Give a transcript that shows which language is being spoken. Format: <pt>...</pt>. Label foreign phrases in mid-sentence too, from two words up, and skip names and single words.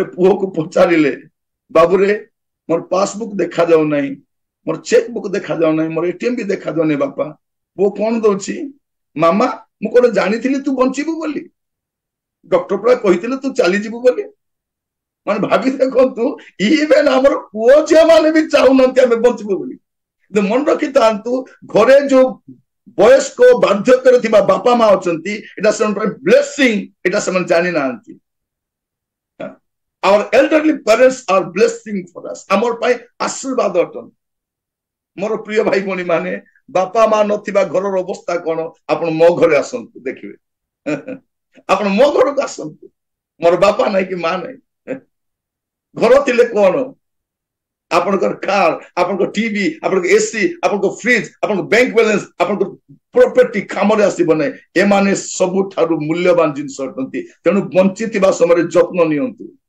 <or>ପୁଅକୁ ପଚାରିଲେ ବାବୁରେ ମୋର ପାସବୁକ୍ ଦେଖାଯାଉ ନାହିଁ ମୋର</or> <en>cheque book</en> <or>ଦେଖାଯାଉ ନାହିଁ ମୋର ଏଟିଏମ ବି ଦେଖାଯାଉନି ବାପା ପୁଅ କଣ ଦଉଛି ମାମା ମୁଁ କଣ ଜାଣିଥିଲି ତୁ ବଞ୍ଚିବୁ ବୋଲି ଡକ୍ଟର ପୁରା କହିଥିଲେ ତୁ ଚାଲିଯିବୁ ବୋଲି ମାନେ ଭାବି ଦେଖନ୍ତୁ ଇଭେନ ଆମର ପୁଅ ଝିଅ ମାନେ ବି ଚାହୁଁନାହାନ୍ତି ଆମେ ବଞ୍ଚିବୁ ବୋଲି ମନେ ରଖିଥାନ୍ତୁ ଘରେ ଯୋଉ ବୟସ୍କ ବାର୍ଦ୍ଧକ୍ୟରେ ଥିବା ବାପା ମା ଅଛନ୍ତି ଏଟା ସେମାନଙ୍କ ପାଇଁ ବ୍ଲେସିଂ ଏଟା ସେମାନେ ଜାଣିନାହାନ୍ତି</or> <en>our elderly parents are blessing for us</en> <or>ଆମର ପାଇଁ ଆଶୀର୍ବାଦ ଅଟନ୍ତି ମୋର ପ୍ରିୟ ଭାଇ ଭଉଣୀ ମାନେ ବାପା ମା ନଥିବା ଘରର ଅବସ୍ଥା କଣ ଆପଣ ମୋ ଘରେ ଆସନ୍ତୁ ଦେଖିବେ ଆପଣ ମୋ ଘରକୁ ଆସନ୍ତୁ ମୋର ବାପା ନାହିଁ କି ମା ନାହିଁ ଘର ଥିଲେ କଣ ଆପଣଙ୍କର କାର ଆପଣଙ୍କ ଟିଭି ଆପଣଙ୍କ ଏସି ଆପଣଙ୍କ ଫ୍ରିଜ ଆପଣଙ୍କ</or> <en>bank balance</en> <or>ଆପଣଙ୍କ ପ୍ରପର୍ଟି କାମରେ ଆସିବ ନାହିଁ ଏମାନେ ସବୁଠାରୁ ମୂଲ୍ୟବାନ ଜିନିଷ ଅଟନ୍ତି ତେଣୁ ବଞ୍ଚିଥିବା ସମୟରେ ଯତ୍ନ ନିଅନ୍ତୁ</or>